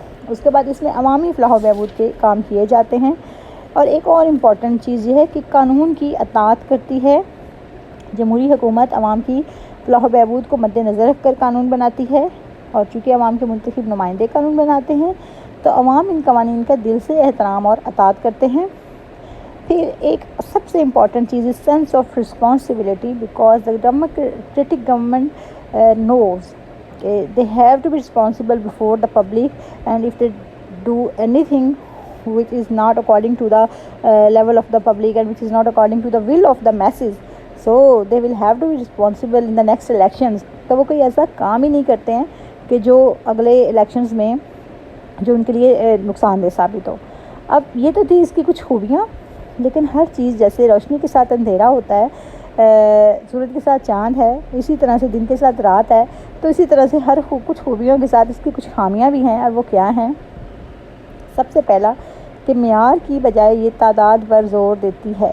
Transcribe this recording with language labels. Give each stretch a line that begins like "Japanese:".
Urdu: اس کے بعد اس میں عوامی فلاح و بہبود کے کام کیے جاتے ہیں. اور ایک اور امپورٹنٹ چیز یہ ہے کہ قانون کی اطاعت کرتی ہے. جمہوری حکومت عوام کی فلاح و بہبود کو مد نظر رکھ کر قانون بناتی ہے، اور چونکہ عوام کے منتخب نمائندے قانون بناتے ہیں تو عوام ان قوانین کا دل سے احترام اور اطاعت کرتے ہیں. پھر ایک سب سے امپورٹنٹ چیز ہے
English: Sense of responsibility, because the democratic government knows they have to be responsible before the public, and if they do anything which is not according to the level of the public and which is not according to the will of the masses, so they will have to be responsible in the next elections.
Urdu: تو وہ کوئی ایسا کام ہی نہیں کرتے ہیں کہ جو اگلے الیکشنز میں جو ان کے لیے نقصان دہ ثابت ہو. اب یہ تو تھی اس کی کچھ خوبیاں، لیکن ہر چیز جیسے روشنی کے ساتھ اندھیرا ہوتا ہے، سورج کے ساتھ چاند ہے، اسی طرح سے دن کے ساتھ رات ہے، تو اسی طرح سے ہر کچھ خوبیوں کے ساتھ اس کی کچھ خامیاں بھی ہیں. اور وہ کیا ہیں؟ سب سے پہلا کہ معیار کی بجائے یہ تعداد پر زور دیتی ہے.